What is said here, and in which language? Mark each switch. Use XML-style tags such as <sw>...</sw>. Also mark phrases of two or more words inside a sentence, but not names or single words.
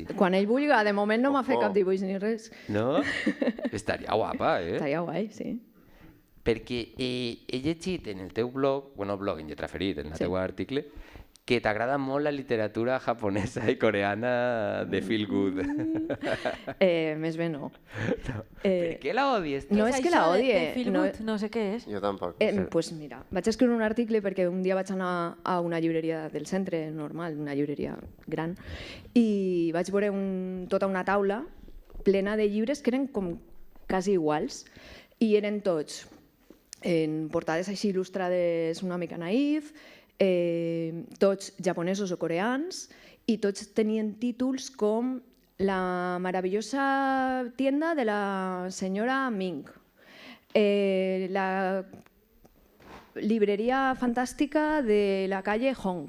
<ca>Quan ell vulga, de moment no m'ha fet Ojo. cap dibuix ni res. No? Estaria guapa, eh? Estaria guai, sí. Perquè he llegit en el teu blog, blog en lletra ferit, en el teu article, que t'agrada molt la literatura japonesa i coreana de</ca> <en>feel good.</en> <ca>Més bé no. Per què la odies? No és que la Això de odie. feel no, good, no sé què és. Jo tampoc. pues mira, vaig escriure un article perquè un dia vaig anar a una llibreria del centre normal, una llibreria gran, i vaig veure tota una taula plena de llibres que eren com quasi iguals i eren tots en portades així il·lustrades una mica naïf, tots japonesos o coreans, i tots tenien títols com La maravillosa tienda de la senyora Ming, la libreria fantàstica de la calle Hong.</ca>